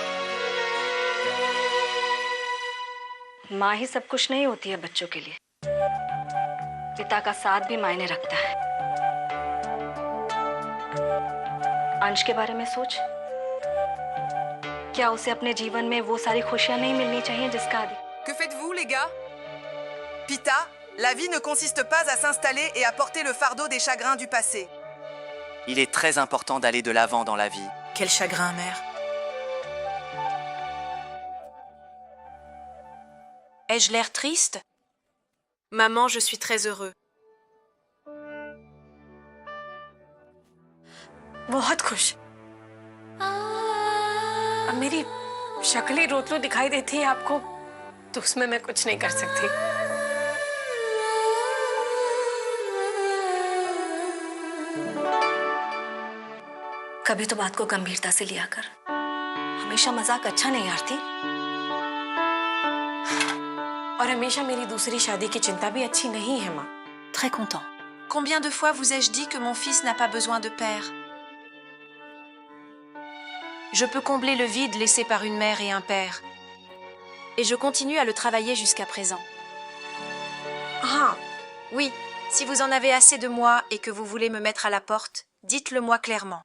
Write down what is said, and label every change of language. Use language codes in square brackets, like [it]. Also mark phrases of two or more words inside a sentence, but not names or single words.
[hi] माँ ही सब कुछ नहीं होती है बच्चों के लिए, पिता का साथ भी मायने रखता है। अंश के बारे में सोच, क्या उसे अपने जीवन में वो सारी खुशियां नहीं मिलनी चाहिए जिसका आदि? [fr] Que faites-vous, les gars? Pita, la vie ne consiste pas à s'installer et à porter le fardeau des chagrins du passé. Il est très important d'aller de l'avant dans la vie. Quel chagrin, mère. Ai-je l'air triste? Maman, je suis très heureux. [hi] बहुत खुश। अब मेरी शक्ल ही रोतलू दिखाई देती है आपको, तो उसमें मैं कुछ नहीं कर सकती। कभी तो बात को गंभीरता से लिया कर, हमेशा मजाक अच्छा नहीं आरती। और हमेशा मेरी दूसरी शादी की चिंता भी अच्छी नहीं है माँ। [fr] Très content. Combien de fois vous ai-je dit que mon fils n'a pas besoin de père? Je peux combler le vide laissé par une mère et un père. Et je continue à le travailler jusqu'à présent. Ah, oui, si vous en avez assez de moi et que vous voulez me mettre à la porte, dites-le moi clairement.